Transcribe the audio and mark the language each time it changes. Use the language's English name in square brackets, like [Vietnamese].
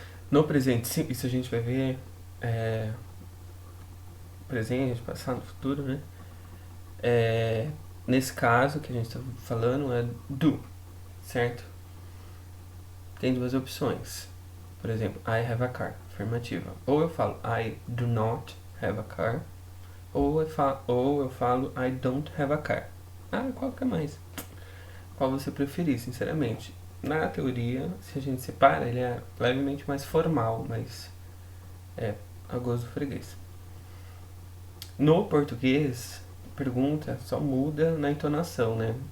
[Portuguese] No presente, sim, isso a gente vai ver presente, passado, futuro, né? Nesse caso que a gente está falando é do, certo? Tem duas opções. Por exemplo, [English] I have a car, [Portuguese] afirmativa. Ou eu falo [English] I do not have a car, [Portuguese] ou eu falo [English] I don't have a car. [Portuguese] Ah, qual que é mais? Qual você preferir, sinceramente. Na teoria, se a gente separa, ele é levemente mais formal, mas é a gosto do freguês. No português, pergunta só muda na entonação, né?